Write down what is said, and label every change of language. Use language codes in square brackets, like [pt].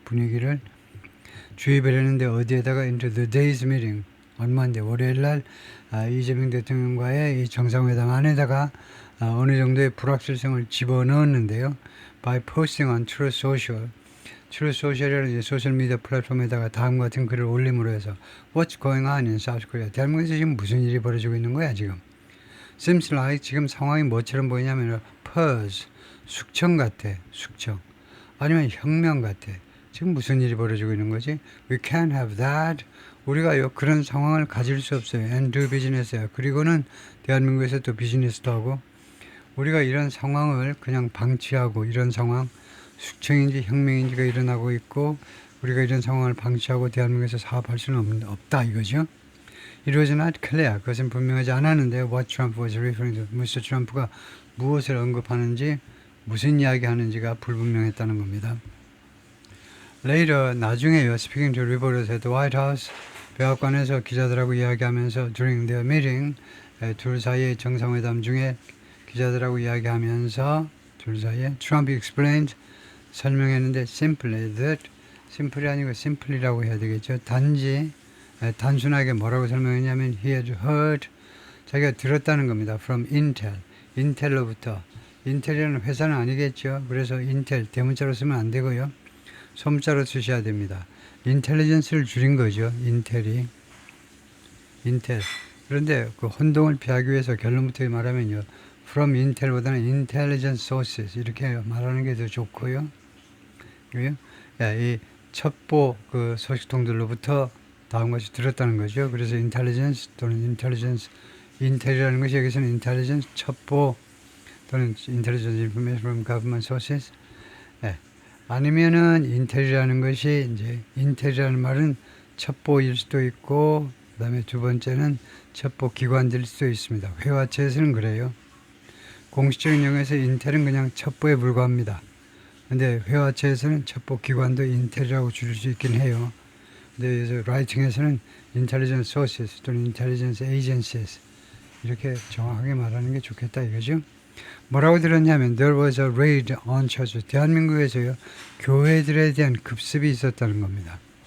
[ko] 분위기를 주입을 했는데 어디에다가 [en] into the day's meeting on Monday [ko] 월요일 날 이재명 대통령과의 이 정상회담 안에다가 어느 정도의 불확실성을 집어넣었는데요. [en] by posting on Truth Social. [ko] Truth Social이라는 소셜미디어 플랫폼에다가 다음과 같은 글을 올림으로 해서 [en] What's going on in South Korea? [ko] 대한민국에서 지금 무슨 일이 벌어지고 있는 거야 지금? Seems like 지금 상황이 뭐처럼 보이냐면 pause, 숙청 같아. 숙청. 아니면 혁명 같아. 지금 무슨 일이 벌어지고 있는 거지? [en] We can't have that. [ko] 우리가요 그런 상황을 가질 수 없어요. [en] And do business야. [ko] 그리고는 대한민국에서 또 비즈니스도 하고 우리가 이런 상황을 그냥 방치하고 이런 상황 숙청인지 혁명인지가 일어나고 있고 우리가 이런 상황을 방치하고 대한민국에서 사업할 수는 없다 이거죠. [en] It was not clear. [ko] 그것은 분명하지 않았는데 [en] what Trump was referring to. [ko] 미스터 트럼프가 무엇을 언급하는지 무슨 이야기하는지가 불분명했다는 겁니다. Later 나중에요. [en] Speaking to reporters at the White House [ko] 백악관에서 기자들하고 이야기하면서 [en] during their meeting [ko] 둘 사이의 정상회담 중에 기자들하고 이야기하면서 둘 사이에 Trump explained 설명했는데 simply that simple이 아니고 simply라고 해야 되겠죠. 단순하게 뭐라고 설명했냐면 [en] he had heard [ko] 자기가 들었다는 겁니다. from 인텔로부터 인텔이라는 회사는 아니겠죠. 그래서 인텔 대문자로 쓰면 안 되고요. 소문자로 쓰셔야 됩니다. 인텔리전스를 줄인 거죠. 인텔. 그런데 그 혼동을 피하기 위해서 결론부터 말하면요. from 인텔보다는 intelligence sources 이렇게 말하는 게 더 좋고요. 이 첩보 그 소식통들로부터 다음같이 들었다는 거죠. [en] 그래서 intelligence 또는 intelligence [ko] 인텔이라는 것이 여기서는 [en] intelligence 첩보 또는 intelligence information from government sources. [ko] 아니면은 인텔이라는 것이 이제 인텔이라는 말은 첩보일 수도 있고 그다음에 두 번째는 첩보 기관들일 수도 있습니다. 회화체에서는 그래요. 공식적인 용어에서 인텔은 그냥 첩보에 불과합니다. 근데 회화체에서는 첩보 기관도 인텔이라고 줄일 수 있긴 해요. 근데 라이팅에서는 intelligence sources 또는 intelligence agencies 이렇게 정확하게 말하는 게 좋겠다 이거죠. [en] 뭐라고 들었냐면 there was a raid on churches. [ko] 대한민국에서요 교회들에 대한 급습이 있었다는 겁니다.